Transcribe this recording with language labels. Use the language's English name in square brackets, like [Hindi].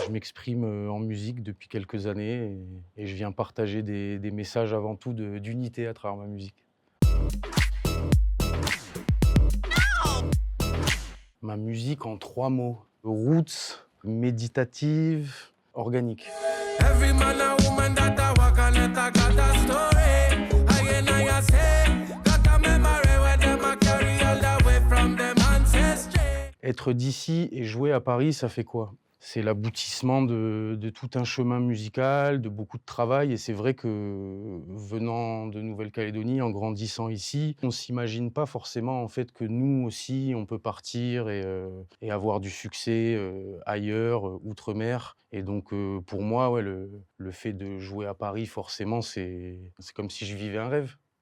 [French] Je m'exprime, en musique depuis quelques années et je viens partager des messages avant tout d'unité à travers ma musique. Ma musique en 3 mots: roots, méditative, organique. [English] Every man and woman that I walk on it, I got a story. I say, got a memory where them a carry all the way from them ancestry. [French] Être d'ici et jouer à Paris, ça fait quoi? C'est l'aboutissement de tout un chemin musical, de beaucoup de travail et c'est vrai que, venant de Nouvelle-Calédonie, en grandissant ici, on s'imagine pas forcément, en fait, que nous aussi, on peut partir et avoir du succès, ailleurs, outre-mer et donc pour moi, ouais, le fait de jouer à Paris, forcément, c'est comme si je vivais un rêve.